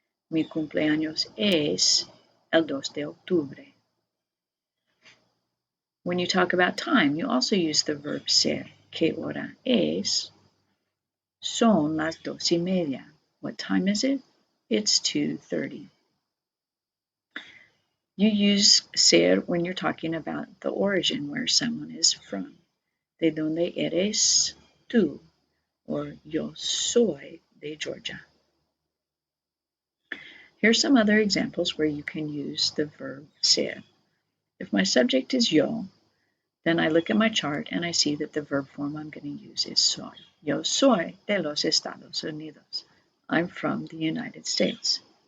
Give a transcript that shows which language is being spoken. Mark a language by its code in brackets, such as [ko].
[es] Mi cumpleaños es el 2 de octubre. [en] When you talk about time, you also use the verb ser. [es] ¿Qué hora es? Son las 2:30. [en] What time is it? It's 2:30. You use ser when you're talking about the origin, where someone is from. [es] ¿De dónde eres tú? Or yo soy de Georgia. [en] Here's some other examples where you can use the verb ser. If my subject is yo, then I look at my chart and I see that the verb form I'm going to use is soy. [es] Yo soy de los Estados Unidos. [en] I'm from the United States.